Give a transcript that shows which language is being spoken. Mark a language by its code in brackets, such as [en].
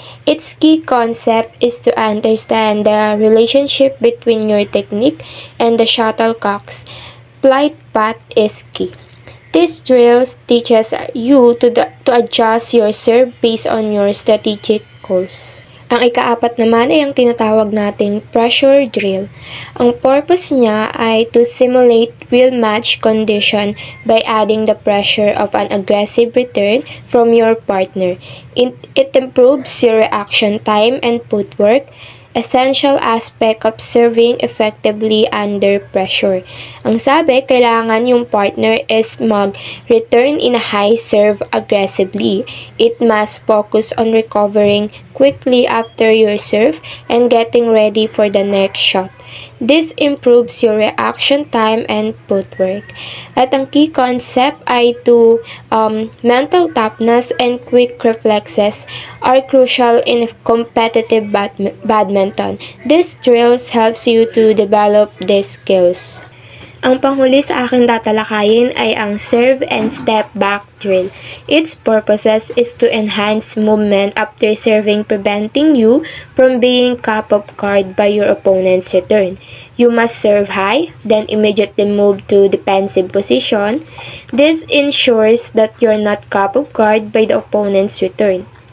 [en] Its key concept is to understand the relationship between your technique and the shuttlecock's flight path is key. This drill teaches you to adjust your serve based on your strategic goals. [tl] Ang ikaapat naman ay ang tinatawag nating pressure drill. Ang purpose niya ay [en] to simulate real match condition by adding the pressure of an aggressive return from your partner. It improves your reaction time and footwork, essential aspect of serving effectively under pressure. [tl] Ang sabi, kailangan yung partner is mag-return [en] in a high serve aggressively. It must focus on recovering quickly after your serve and getting ready for the next shot. This improves your reaction time and footwork. [tl] At ang key concept ay [en] to mental toughness and quick reflexes are crucial in competitive badminton. This drills helps you to develop these skills. [tl] Ang panghuli sa aking tatalakayin ay ang serve and step back drill. [en] Its purposes is to enhance movement after serving, preventing you from being caught off guard by your opponent's return. You must serve high, then immediately move to defensive position. This ensures that you're not caught off guard by the opponent's return.